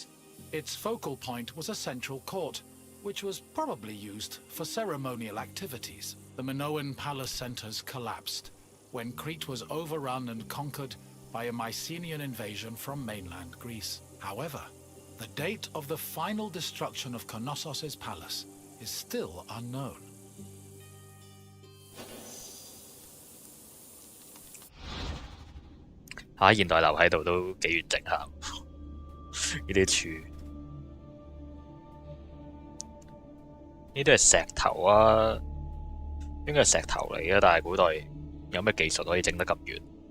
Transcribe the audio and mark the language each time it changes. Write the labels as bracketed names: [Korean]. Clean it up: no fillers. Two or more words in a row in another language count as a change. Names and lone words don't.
[English] Its focal point was a central court, which was probably used for ceremonial activities. The Minoan palace centers collapsed when Crete was overrun and conquered by a Mycenaean invasion from mainland Greece. However, the date of the final destruction of Knossos' palace is still unknown. [Cantonese] 嚇！現代樓喺度都幾完整下，呢啲柱，呢啲係石頭啊，應該係石頭嚟嘅，但係古代有咩技術可以整得咁遠？